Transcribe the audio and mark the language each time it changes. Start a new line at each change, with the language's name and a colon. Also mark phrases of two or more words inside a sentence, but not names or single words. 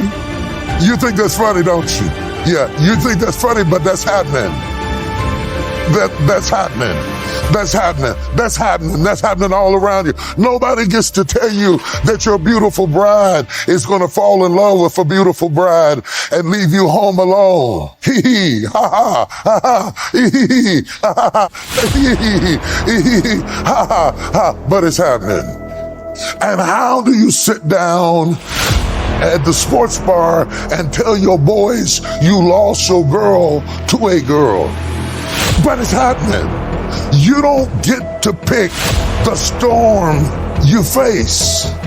English: You think that's funny, don't you? Yeah, you think that's funny, but that's happening. That's happening. That's happening. That's happening. That's happening all around you. Nobody gets to tell you that your beautiful bride is going to fall in love with a beautiful bride and leave you home alone. Hee hee, ha ha, ha ha, hee hee, ha ha, hee hee, hee hee, ha ha, ha. But it's happening. And how do you sit down at the sports bar and tell your boys you lost your girl to a girl? But it's happening. You don't get to pick the storm you face.